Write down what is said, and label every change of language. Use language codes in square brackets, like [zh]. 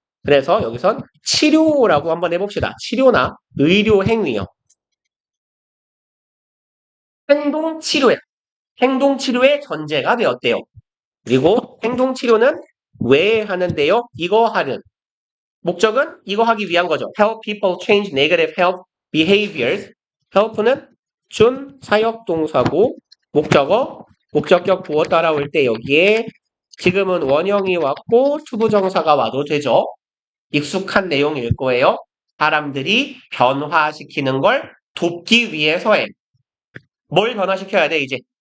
[ko] 그래서 여기선 치료라고 한번 해봅시다. 치료나 의료 행위요. 행동치료에, 행동치료의 전제가 되었대요. 그리고 행동치료는 왜 하는데요? 이거 하는. 목적은 이거 하기 위한 거죠. [en] Help people change negative health behaviors. [ko] help는 준 사역동사고 목적어, 목적격 부호 따라올 때 여기에 지금은 원형이 왔고 투부정사가 와도 되죠. 익숙한 내용일 거예요. 사람들이 변화시키는 걸 돕기 위해서의 뭘 변화시켜야 돼, 이제?